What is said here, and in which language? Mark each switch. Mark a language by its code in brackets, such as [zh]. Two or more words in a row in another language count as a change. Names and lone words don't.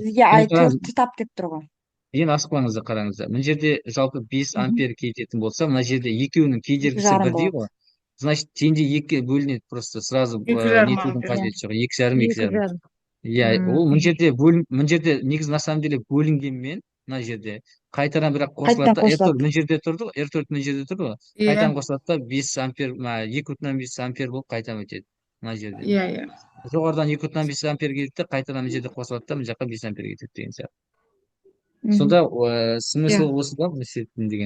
[kk] Бізге I4-ті тап деп тұр ғой. Енді асықпаңыздар, қараңыздар. Мына жерде жалпы 5 ампер кететін болса, мына жерде екеуінің кедергісі 2,5 бірдей болады. ғой. Значит, теңде 2-ге бөлінеді, [ru] просто сразу [kk] 2,5 нетудің ампер. қажеті жоқ. 2,5. 2,5. Иә, ол мына жерде негізі [ru] на самом деле [kk] бөлінгенмен мына жерде қайтадан бірақ қосылады да, қосылады. R4 мына жерде тұрды ғой, R4 мына жерде тұрды ғой. Қайтадан қосылады да 5 ампер, 2,5 ампер болып қайтадан өтеді мына жерде. Иә. Жоғарыдан 2,5 ампер келді де, қайтадан мына жерде қосылады да, мына жаққа 5 ампер кетеді деген сияқты. Сонда смысл осы да бұл есептің деген.